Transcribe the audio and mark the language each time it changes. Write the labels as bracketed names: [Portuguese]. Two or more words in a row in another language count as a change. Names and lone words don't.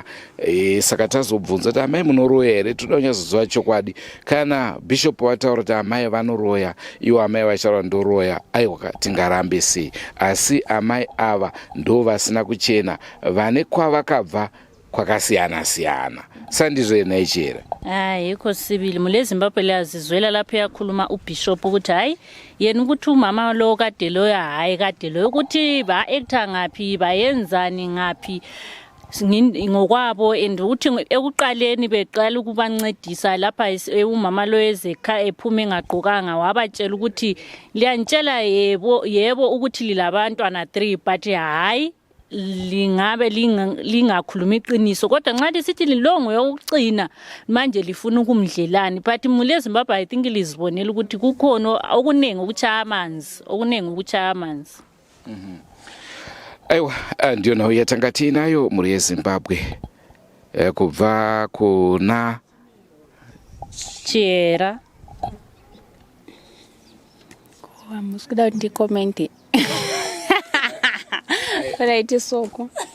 [Shona] Saka tazobvunza kuti amai munoroya here, toda kunyazoziva chokwadi. Kana bishop wataura kuti amai vanoroya, iwo amai vachitaura ndoroya, aiwa tingarambe sei? Asi amai ava ndo vasina kuchena, vane kwavakabva kwakasiyana-siyana. Sandizvo ena ichera. [North Ndebele] Yiko sibili mule Zimbabwe liyazizwela lapho yakhuluma ubishop ukuthi hayi yena ukuthi umama lo kade loya hayi kade loyo ukuthi ba-actor ngaphi bayenzani ngaphi ngokwabo, and ukuthi ekuqaleni beqala ukubancedisa lapha umama lo ezekha ephuma engaqokanga wabatshela ukuthi liyantshela yebo ukuthi lilabantwana 3 but hayi lingabe lingakhuluma iqiniso, kodwa nxa lisithi lilongo yokucina manje lifuna ukumdlelani. But mule Zimbabwe [English] I think [North Ndebele] lizibonela ukuthi kukhona okuningi ukuchaya amanzi. [Shona] Aiwa, ndiyona uyatangathi nayo muri yeZimbabwe kubva kuna Chera. Musikuda ndikomenti. Right soko.